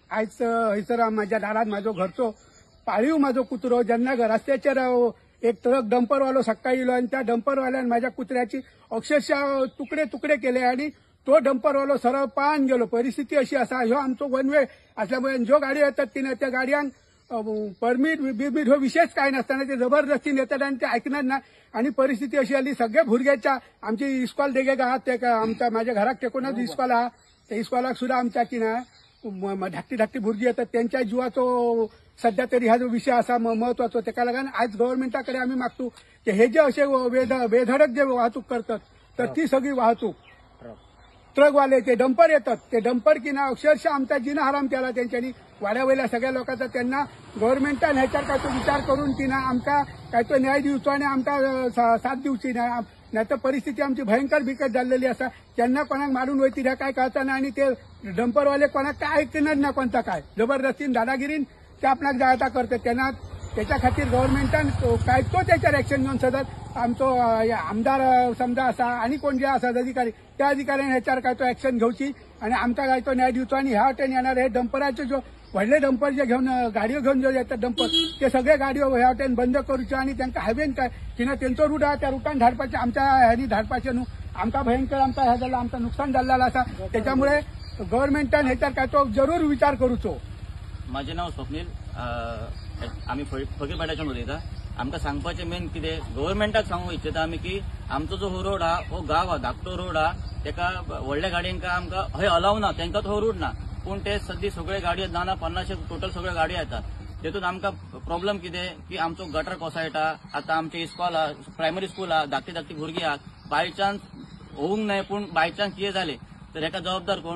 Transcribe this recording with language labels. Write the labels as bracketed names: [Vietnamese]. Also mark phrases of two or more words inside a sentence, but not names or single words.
[Konkani] आयज हयसर माझ्या दारात माझो घरचो पाळीव माझो कुत्रो जेन्ना रस्त्याचेर एक ट्रक डंपरवालो सकाळी येलो आणि त्या डंपरवाल्यान माझ्या कुत्र्याची अक्षरशः तुकडे तुकडे केले आणि तो डंपरवालो सरळ पान गेलो। परिस्थिती अशी असा, ह्यो आमचो [English] one way [Konkani] असल्यामुळे ज्यो गाडी येतात तिने त्या गाडयांक परमीट बिरमीट हो विशेष काय नसताना ते जबरदस्तीने येतात आणि ते ऐकणार ना। आणि परिस्थिती अशी आली, सगळ्या भुरग्याच्या आमची इस्कॉल देगे आहात ते आमच्या माझ्या घराक टेकूनच इस्कॉल आहा, त्या इस्कॉलाक सुद्धा आमच्या की ना धाकटी धाकटी भुरगी येतात त्यांच्या जीवाचो सध्या तरी हा जो विषय असा महत्वाचो। त्याका लागून आज गव्हर्नमेंटाकडे आम्ही मागतो की हे जे असे बेधडक जे वाहतूक करतात तर ती सगळी वाहतूक ट्रकवाले ते डंपर येतात, ते डंपर की ना अक्षरशः आमचा जिना हराम केला त्यांच्यानी वाड्यावयल्या सगळ्या लोकांचा। त्यांना गव्हर्नमेंटान ह्याच्यावर काय तो विचार करून की ना आमका काय तो न्याय दिवचो आणि आमका साथ दिवची नाही तर परिस्थिती आमची भयंकर बिकट झालेली असा। त्यांना कोणाक मारून वयती ह्या काय कळता ना आणि ते डंपरवाले कोणाक काय ऐकणार ना कोणता काय जबरदस्तीन दादागिरीन ते आपणाक जायता करतात। त्यांना त्याच्या खातीर गव्हर्नमेंटान काय तो त्याच्यावर ऍक्शन घेऊन सतत आमचो आमदार समजा असा आणि कोण जे असतात अधिकारी त्या अधिकाऱ्यांनी ह्याच्यावर काय तो ऍक्शन घेवची आणि आमका काय तो न्याय दिवचो। आणि ह्या वाटेन येणार हे डंपराचे जो व्हडले डंपर जे घेऊन गाडयो घेऊन जो येतात डंपर ते सगळे गाडयो ह्या वाटेन बंद करूचे आणि त्यांना हायवेन काय किंवा त्यांचो रूट आहे त्या रूटान धाडपाचे आमच्या ह्यांनी धाडपाचे न्हू। आमका भयंकर आमचा ह्या झाला आमचा नुकसान झालेला असा। त्याच्यामुळे गव्हर्नमेंटान ह्याच्यावर काय तो जरूर विचार करूचो। माझे नाव स्वप्नील, आम्ही फकीरपेटाच्यान उलयता। आमकां सांगपाचें मेन कितें गव्हर्नमेंटाक सांगूंक इच्छिता आमी की आमचो जो हो रोड हा हो गांव हा धाकटो रोड हा, तेका व्हडल्या गाडयांक आमकां हय अलाव ना, तांकां तो रूट ना। पूण ते सद्दी सगळे गाडयो ना 50 टोटल सगळ्यो गाडयो येतात। तेतून आमकां प्रॉब्लेम कितें की आमचो गटर कसो येता, आतां आमचे इस्कॉल हा, [English] primary school [Konkani] हा, धाकटी धाकटी भुरगीं आहात, [English] by chance [Konkani] होवंक नाय पूण [English] by chance [Konkani] कितें जालें तर हेका जबाबदार कोण?